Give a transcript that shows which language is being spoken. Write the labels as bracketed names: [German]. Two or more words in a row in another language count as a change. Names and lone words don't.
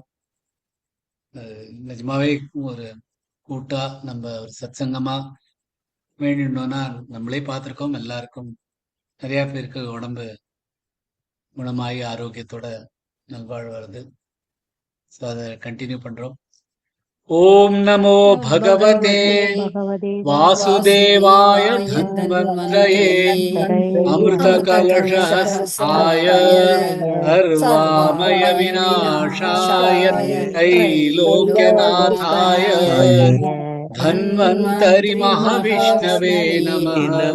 [Tamil] நிஜமாவே ஒரு கூட்டா நம்ம ஒரு சத்சங்கமா வேண்டிட்டோம்னா நம்மளே பார்த்துருக்கோம். எல்லாருக்கும் நிறைய பேருக்கு உடம்பு குணமாகி ஆரோக்கியத்தோட நல்வாழ்வு வருது. ஸோ அதை கண்டினியூ பண்றோம். [Sanskrit] ॐ नमो भगवते भगवते वासुदेवाय वासुदेवाय धन्वन्तरये धन्वन्तरये अमृतकलशहस्ताय सर्वामय विनाशाय त्रैलोक्यनाथाय धन्वन्तरि महाविष्णवे नमः।